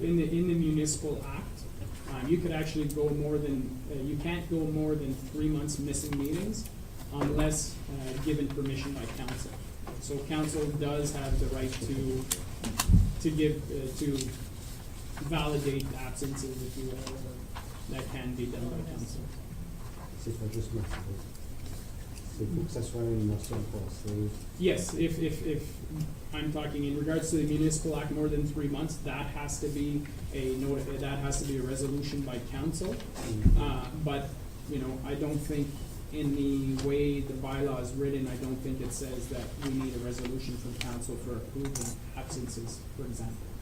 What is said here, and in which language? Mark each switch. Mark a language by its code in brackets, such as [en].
[en] In the municipal act, you could actually go more than, you can't go more than 3 months missing meetings unless given permission by council. So council does have the right to give, to validate absences, if you will, or that can be done by council. [fr] C'est pas juste moi. Il faut que ça soit une motion passée. [en] Yes, if I'm talking in regards to the municipal act, more than 3 months, that has to be a resolution by council. But, you know, I don't think in the way the bylaw is written, I don't think it says that we need a resolution from council for approving absences, for example.